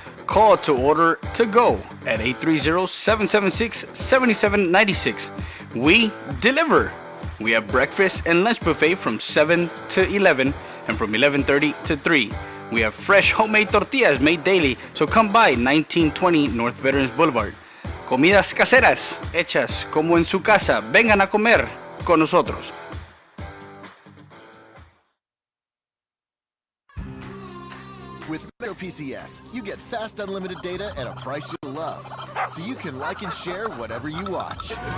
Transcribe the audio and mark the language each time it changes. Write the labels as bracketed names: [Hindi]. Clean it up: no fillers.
[English] Call to order to go at 830-776-7796. We deliver. We have breakfast and lunch buffet from 7 to 11 and from 11:30 to 3. We have fresh homemade tortillas made daily, so come by 1920 North Veterans Boulevard. [Spanish] Comidas caseras, hechas como en su casa. Vengan a comer con nosotros. [English] With Metro PCS, you get fast unlimited data at a price you love, so you can like and share whatever you watch.